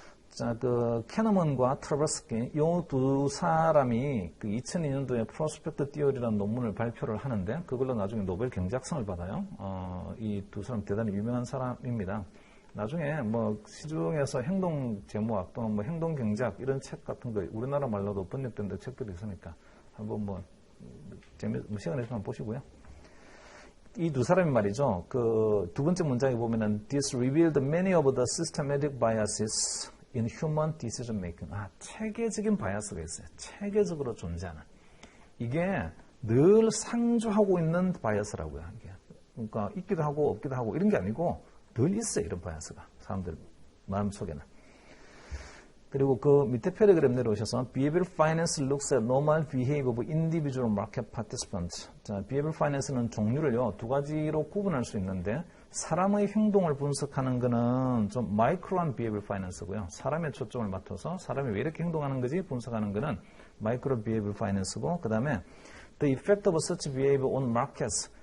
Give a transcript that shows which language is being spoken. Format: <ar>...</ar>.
<ko>자, 그 캐너먼과 트라버스키 이 두 사람이 그 2002년도에 프로스펙트 티어리라는 논문을 발표를 하는데 그걸로 나중에 노벨 경제학상을 받아요. 이 두 사람 대단히 유명한 사람입니다. 나중에 뭐 시중에서 행동 제모학 또는 뭐 행동 경제학 이런 책 같은 거 우리나라 말로도 번역된 책들이 있으니까 한번 뭐 시간 내시면 보시고요. 이 두 사람이 말이죠. 그 두 번째 문장에 보면은</ko> <en>This revealed many of the systematic biases in human decision making.</en> <ko>체계적인 바이어스가 있어요. 체계적으로 존재하는. 이게 늘 상주하고 있는 바이어스라고요. 이게. 그러니까 있기도 하고 없기도 하고 이런 게 아니고 늘 있어요. 이런 바이어스가. 사람들 마음속에는. 그리고 그 밑에 패러그램 내려오셔서</ko> <en>Behavioral Finance looks at normal behavior of individual market participants.</en> <ko>자, Behavioral Finance는 종류를요. 두 가지로 구분할 수 있는데 사람의 행동을 분석하는 거는 좀 마이크로한 Behavioral Finance고요. 사람의 초점을 맞춰서 사람이 왜 이렇게 행동하는 거지 분석하는 거는 마이크로 Behavioral Finance고 그 다음에</ko> <en>The effect of such behavior on markets.</en>